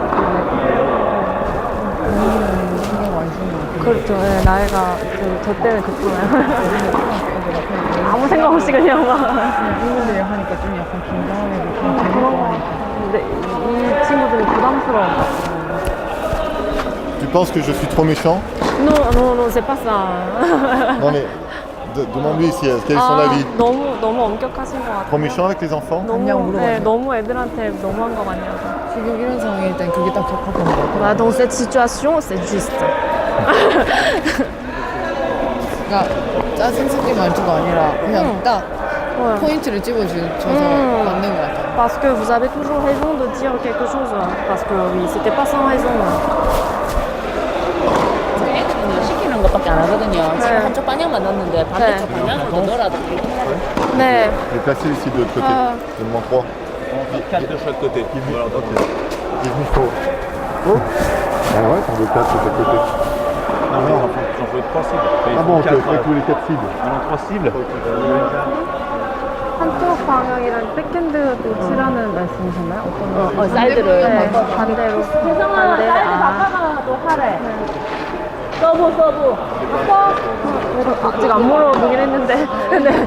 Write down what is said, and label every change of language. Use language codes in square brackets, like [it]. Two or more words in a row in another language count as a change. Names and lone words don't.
[ko] 신경 많이 쓰는 것 같아요. 그렇죠. 네, 나이가 저 때문에 그렇잖아요. 아무 생각 없이 그냥 막. 친구들이 하니까 좀 약간 긴장하고 좀 재밌고 하니까. 근데 이 친구들이 부담스러운 것 같아요. [fr] Tu penses que je suis trop méchant? Non, c'est pas ça. Non mais demande-lui quel est son avis. [ko] 너무 엄격하신 것 같아요. [fr] Trop méchant avec les enfants? [ko] 너무, 그냥 물어봐요. 네, 너무 애들한테 너무한 것 같냐고. 지금 이런 상황일 땐 그게 딱 적합한 것 같아요. [fr] Bah, dans cette situation, c'est juste. [ko] 그러니까 짜증 섞인 말투가 아니라 그냥 딱 [fr] Ouais. [ko] 포인트를 찝어줘서 맞는 것 같아요. [fr] Parce que vous avez toujours raison de dire quelque chose. Parce que oui, c'était pas sans raison. [ko] 애들은 시키는 것밖에 안 하거든요. 지금 네. 한쪽 방향만 넣는데 반대쪽 네. 방향으로 넣어라도 네. [fr] Je vais placer ici de l'autre côté. Ah. Je demande 3. 4 de chaque côté. Voilà, donc, Il me faut. Oh. Ah ouais, t'en veux 4 de chaque côté. non, mais j'en veux 3 cibles. Ah bon, ok, avec tous les 4 cibles. Alors 3 cibles. [ko] 한쪽 방향이랑 백핸드도 치라는 말씀이셨나요? 어떤 말씀? 사이드를 네, 반대로. 혜성아 사이드 바꿔가도 하래. 서브 아직 안 물어보긴 했는데. 네.